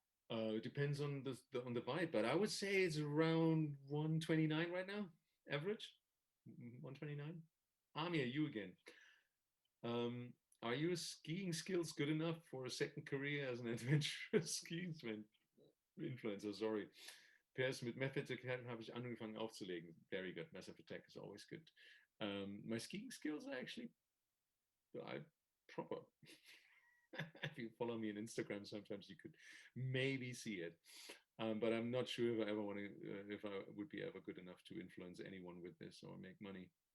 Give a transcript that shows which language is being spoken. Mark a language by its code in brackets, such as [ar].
[en] It depends on on the vibe, but I would say it's around 129 right now, average. 129. Amir, you again. Um, are your skiing skills good enough for a second career as an adventurous skiing influencer? Sorry. [de] PS mit Method Attack habe ich angefangen aufzulegen. [en] Very good. Massive Attack is always good. My skiing skills are actually I proper. If you follow me on Instagram, sometimes you could maybe see it. But I'm not sure if I ever want to, if I would be ever good enough to influence anyone with this or make money.